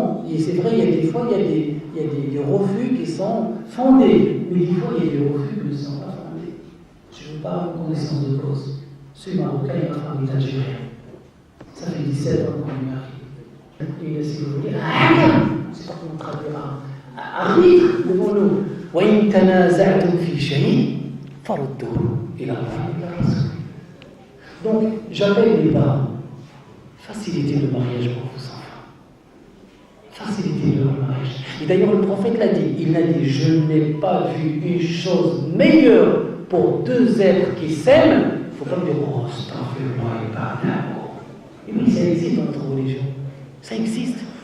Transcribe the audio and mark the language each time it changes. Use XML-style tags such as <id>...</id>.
<fr>Et c'est vrai, il y a des fois, il y a des refus qui sont fondés, mais des fois, il y a des refus qui ne sont pas fondés. Je ne veux pas en connaissance de cause. Je suis marocain et ma femme est algérienne. Ça fait 17 ans qu'on est mariés. Et si vous voulez, c'est pas qu'on traduira. Arrive devant nous.</fr> <ar>وإن تنازعتم في شيء فردوه إلى الله والرسول.</ar> <fr>Donc, j'appelle les parents. Facilitez le mariage pour vos enfants. Facilitez le mariage. Et d'ailleurs, le prophète l'a dit. Il a dit, je n'ai pas vu une chose meilleure pour deux êtres qui s'aiment. Il ne faut pas me dire, oh, c'est un fait, moi, et pas d'amour. Et oui, ça existe dans notre religion. Ça existe.</fr>